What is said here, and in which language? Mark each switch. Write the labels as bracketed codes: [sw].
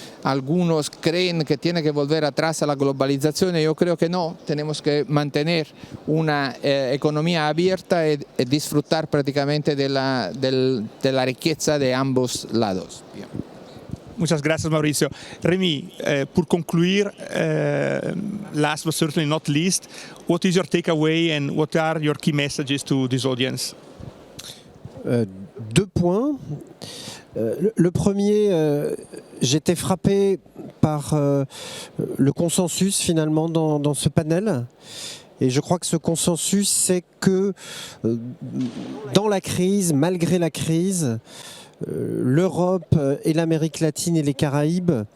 [es] Algunos creen que tiene que volver atrás a la globalización, yo creo que no, tenemos que mantener una economía abierta y disfrutar prácticamente de la riqueza de ambos lados. Bien. Muchas gracias, Mauricio. [en] Remy, [fr] pour conclure, [en] last but certainly not least, what is your takeaway and what are your key messages to this audience? [fr] 2 points. Le premier, j'étais frappé par le consensus finalement dans ce panel. Et je crois que ce consensus, c'est que dans la crise, malgré la crise, l'Europe et l'Amérique latine et les Caraïbes